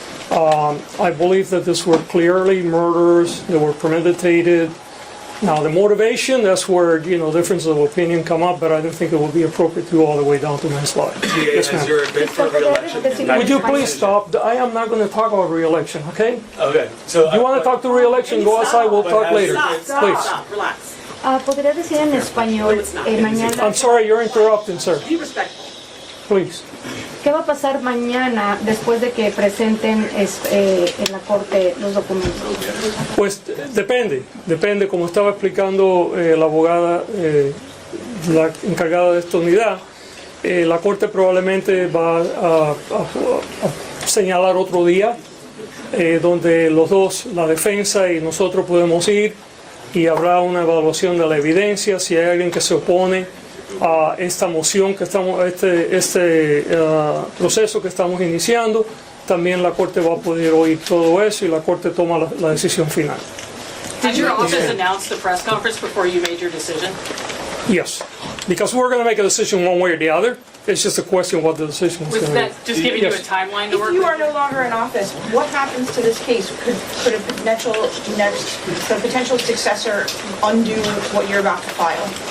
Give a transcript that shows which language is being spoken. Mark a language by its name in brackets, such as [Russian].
[English] I believe that these were clearly murders that were premeditated. Now the motivation, that's where differences of opinion come up, but I don't think it would be appropriate to go all the way down to manslaughter. DA, Yes, has your bid for re-election? Would you please stop? I am not going to talk about re-election, okay? Okay. So You want to talk to re-election? Go outside. We'll talk later. Please. Relax. [Spanish] ¿Podría decir en español mañana? [English] I'm sorry, you're interrupting, sir. Be respectful. Please. [Spanish] ¿Qué va a pasar mañana después de que presenten en la corte los documentos? Pues depende, como estaba explicando la abogada, la encargada de esta unidad, la corte probablemente va a señalar otro día donde los dos, la defensa y nosotros podemos ir y habrá una evaluación de la evidencia. Si hay alguien que se opone a esta moción que estamos, este proceso que estamos iniciando, también la Corte va a poder oír todo eso y la Corte toma la decisión final. [English] Did your office announce the press conference before you made your decision? Yes, because we're going to make a decision one way or the other. It's just a question what the decision is Was going to be. that just giving you a timeline to work If you with? are no longer in office, what happens to this case? Could a potential successor undo what you're about to file?